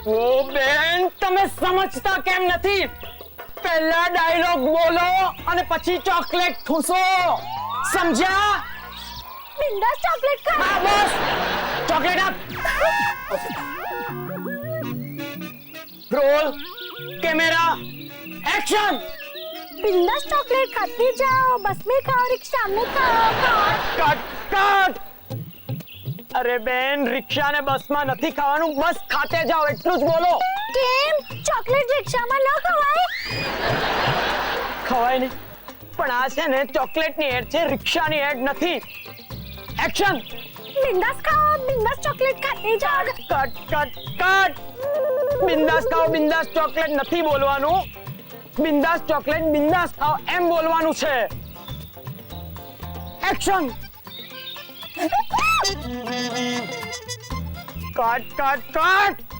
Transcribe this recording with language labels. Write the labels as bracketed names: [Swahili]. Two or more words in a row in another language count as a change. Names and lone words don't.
[Gujarati] ઓ બેન, તમે સમજતા કેમ નથી? પહેલા ડાયલોગ બોલો અને પછી ચોકલેટ ઠૂસો. સમજ્યા? બિંદાસ ચોકલેટ ખા. હા બસ, ચોકલેટ આપ. [English] roll camera action. [Hindi] बिंदास चॉकलेट खाती जाओ, बस में खाओ, रिक्शा में खाओ, खाओ. [English] cut cut. [Gujarati] અરે બેન, રિક્ષા ને બસ માં નથી ખાવાનું, બસ ખાતે જાઓ એટલું જ બોલો. કેમ ચોકલેટ રિક્ષામાં ન ખવાય? ખવાય ને, પણ આ છે ને ચોકલેટ ની એડ છે, રિક્ષા ની એડ નથી. એક્શન. [Hindi] बिंदास खाओ, बिंदास चॉकलेट खाते जाओ. [English] cut cut cut. [Gujarati] બિંદાસ ખાઓ, બિંદાસ ચોકલેટ નથી બોલવાનું. બિંદાસ ચોકલેટ બિંદાસ ખાઓ એમ બોલવાનું છે. [English] action. cut cut cut.